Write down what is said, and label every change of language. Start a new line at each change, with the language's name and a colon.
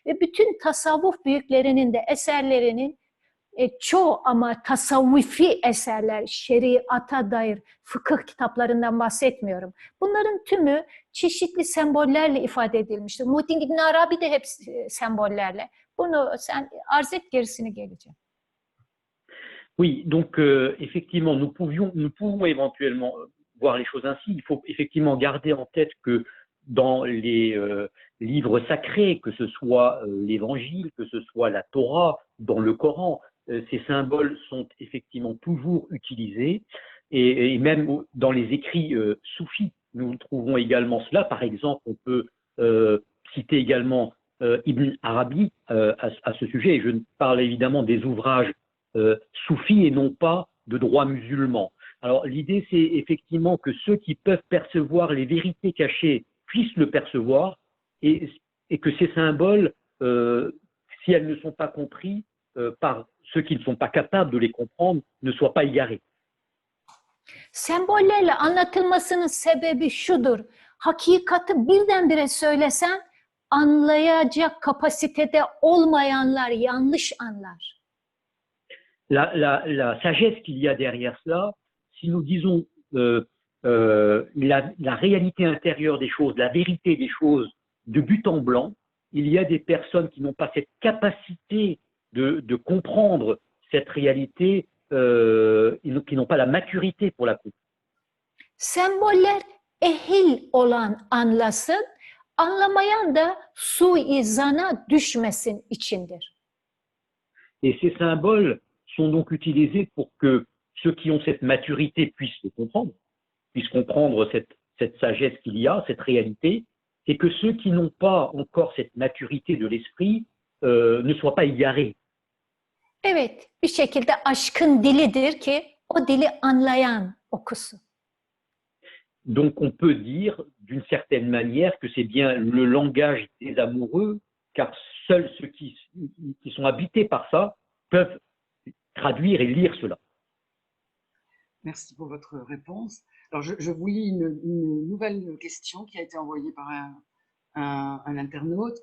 Turkish: Ve bütün tasavvuf büyüklerinin de eserlerinin çoğu ama tasavvufi eserler, şeriata dair fıkıh kitaplarından bahsetmiyorum. Bunların tümü çeşitli sembollerle ifade edilmiştir. Muhittin İbn Arabi de hep sembollerle. Bunu sen arz et, gerisini geleceğim.
French: Oui, donc effectivement, nous pouvons éventuellement voir les choses ainsi. Il faut effectivement garder en tête que dans les livres sacrés, que ce soit l'Évangile, que ce soit la Torah, dans le Coran, ces symboles sont effectivement toujours utilisés et même dans les écrits soufis, nous trouvons également cela. Par exemple, on peut citer également Ibn Arabi à ce sujet, et je parle évidemment des ouvrages soufis et non pas de droit musulman. Alors l'idée, c'est effectivement que ceux qui peuvent percevoir les vérités cachées puissent le percevoir et que ces symboles, si elles ne sont pas compris par ceux qui ne sont pas capables de les comprendre, ne soient pas égarés.
Turkish: Sembollerle anlatılmasının sebebi şudur. Hakikati birdenbire söylesen anlayacak kapasitede olmayanlar yanlış anlar.
French: La sagesse qu'il y a derrière cela, si nous disons la réalité intérieure des choses, la vérité des choses de but en blanc, il y a des personnes qui n'ont pas cette capacité de comprendre cette réalité, qui n'ont pas la maturité pour la comprendre.
Turkish: Semboller ehil olan anlasın, anlamayan da suizana düşmesin içindir.
French: Et ces symboles sont donc utilisés pour que ceux qui ont cette maturité puissent le comprendre, puissent comprendre cette sagesse qu'il y a, cette réalité, et que ceux qui n'ont pas encore cette maturité de l'esprit ne soient pas égarés.
Turkish: Evet, bir şekilde aşkın dilidir ki o dili anlayan okusun.
French: Donc on peut dire d'une certaine manière que c'est bien le langage des amoureux, car seuls ceux qui sont habités par ça peuvent traduire et lire cela. Merci pour votre réponse. Alors, je vous lis une nouvelle question qui a été envoyée par un internaute.